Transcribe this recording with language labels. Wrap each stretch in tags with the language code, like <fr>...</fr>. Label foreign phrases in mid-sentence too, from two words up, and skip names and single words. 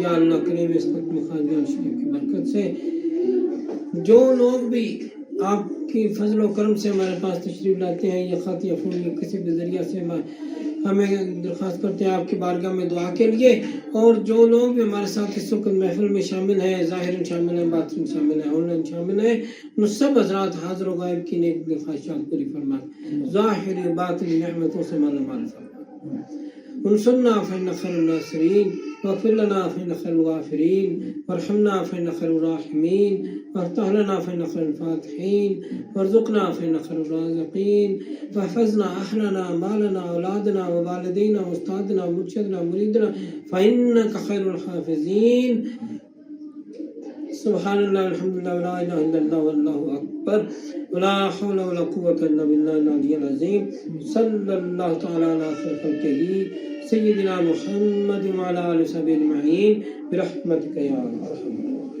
<hi>या अल्लाह करीम इस खत्म ख़ादियान शरीफ की बरकत से जो लोग भी आपकी फजल व करम से हमारे पास तशरीफ़ लाते हैं या ख़त या फ़ोन या किसी भी ज़रिया से हमें दरख्वास्त करते हैं आपकी बारगाह में दुआ के लिए, और जो लोग भी हमारे साथ इस वक्त महफिल में शामिल हैं, ज़ाहिरन शामिल हैं, बातिन शामिल हैं, ऑनलाइन शामिल हैं, उन सब हज़रात हाज़िर व गायब की नेक ख्वाहिशात पूरी फरमा, ज़ाहिर बातिन नेमतों से माला माल फरमा।</hi> <ar>وانصرنا فإنك خير الناصرين واغفر لنا فإنك خير الغافرين وارحمنا فإنك خير الراحمين وافتح لنا فإنك خير الفاتحين وارزقنا فإنك خير الرازقين واحفظنا أهلنا مالنا أولادنا ووالدين وأستاذنا ومرشدنا مريدنا فإنك خير الحافظين. سبحان الله والحمد لله ولا إله إلا الله والله أكبر ولا حول ولا قوة إلا بالله العلي العظيم. صلى الله تعالى على خلقه سيدنا محمد وعلى آله وصحبه أجمعين برحمتك يا أرحم.</ar>